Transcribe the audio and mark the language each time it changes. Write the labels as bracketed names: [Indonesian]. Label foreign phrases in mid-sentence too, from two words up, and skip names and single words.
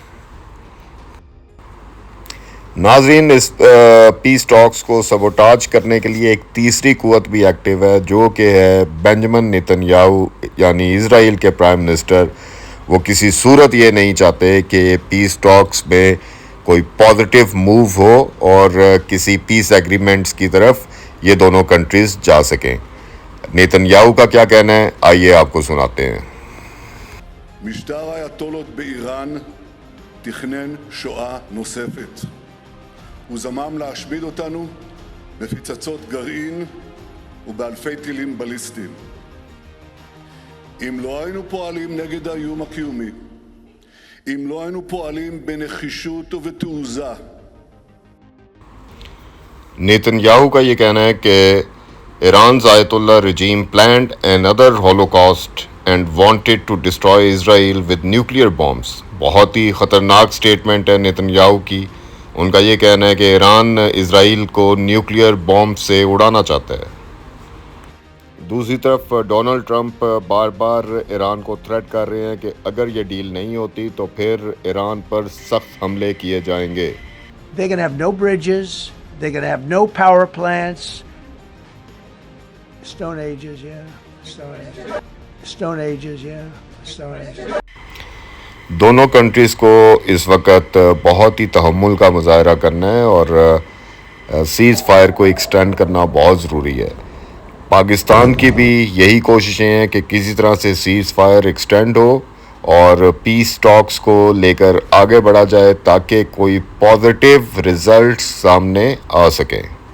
[Urdu] ناظرین، اس [English] peace talks [Urdu] کو سبوتاژ کرنے کے لیے ایک تیسری قوت بھی ایکٹیو ہے، جو کہ ہے بینجمن نیتن یاہو، یعنی اسرائیل کے [English] prime minister. [Urdu] وہ کسی صورت یہ نہیں چاہتے کہ [English] peace talks [Urdu] میں کوئی [English] positive move [Urdu] ہو اور کسی [English] peace agreements [Urdu] کی طرف یہ دونوں کنٹریز جا سکیں. نیتن یاہو کا کیا کہنا ہے، آئیے آپ کو سناتے ہیں. [Hebrew] משטר האייתולות באיראן תכנן שואה נוספת. הוא זמם להשמיד אותנו בפצצות גרעין ובאלפי טילים בליסטיים. אם לא היינו פועלים נגד האיום הקיומי, אם לא היינו פועלים בנחישות ובתעוזה. [Urdu] نیتن یاہو کا یہ کہنا ہے کہ ایران's [English] Ayatollah regime planned another Holocaust and wanted to destroy Israel with nuclear bombs। [Urdu] بہت ہی خطرناک اسٹیٹمنٹ ہے نیتن یاہو کی۔ ان کا یہ کہنا ہے کہ ایران اسرائیل کو [English] nuclear bomb [Urdu] سے اڑانا چاہتا ہے. دوسری طرف ڈونلڈ ٹرمپ بار بار ایران کو تھریٹ کر رہے ہیں کہ اگر یہ ڈیل نہیں ہوتی تو پھر ایران پر سخت حملے کیے جائیں گے. [English] They're going to have no bridges. They're going to have no power plants. Stone Ages, yeah. Stone Ages. Stone Ages, yeah. Stone Ages. [Urdu] دونوں کنٹریز کو اس وقت بہت ہی تحمل کا مظاہرہ کرنا ہے اور [English] cease fire [Urdu] کو ایکسٹینڈ کرنا بہت ضروری ہے. پاکستان کی بھی یہی کوششیں ہیں کہ کسی طرح سے [English] cease fire extend [Urdu] ہو اور [English] peace talks [Urdu] کو لے کر آگے بڑھا جائے، تاکہ کوئی [English] positive result [Urdu] سامنے آ سکے.